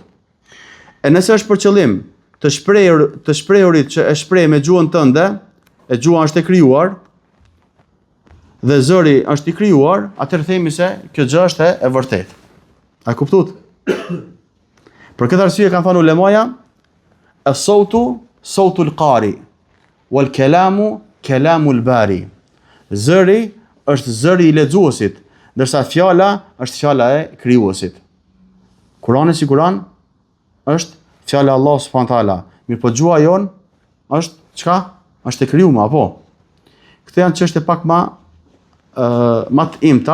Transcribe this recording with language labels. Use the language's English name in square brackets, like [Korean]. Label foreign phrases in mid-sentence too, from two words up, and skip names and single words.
[Albanian] E nëse është për qëllim të shprehurit që e shpreh me gjuhën tënde, e gjuha është e krijuar dhe zëri është i krijuar, atëherë themi se kjo gjë është e vërtetë. A kuptuat? Për këtë arsye kanë thënë ulemaja, [Arabic] الصوت صوت القارئ والكلام كلام الباري. [Albanian] Zëri është zëri i lexuesit, ndërsa fjala është fjala e krijuesit. Kurani si Kur'an është fjala e Allahut [Arabic] سبحانه تعالى. [Albanian] Mirë po gjuha jon është çka? Është e krijuar apo? Këto janë çështje pak më të imta.